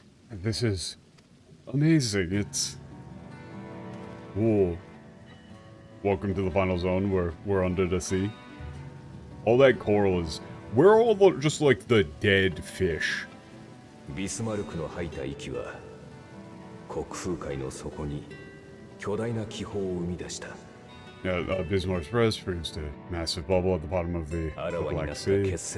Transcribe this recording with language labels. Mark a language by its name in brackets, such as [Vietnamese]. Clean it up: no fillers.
[English] This is amazing. It's... Whoa. Welcome to the final zone where we're under the sea. All that coral is... Where are all the, just like the dead fish? [Japanese] Bismarckの吐いた息は国風海の底に巨大な気泡を生み出した。 [English] Yeah, Bismarck's breast produced a massive bubble at the bottom of the Black Sea.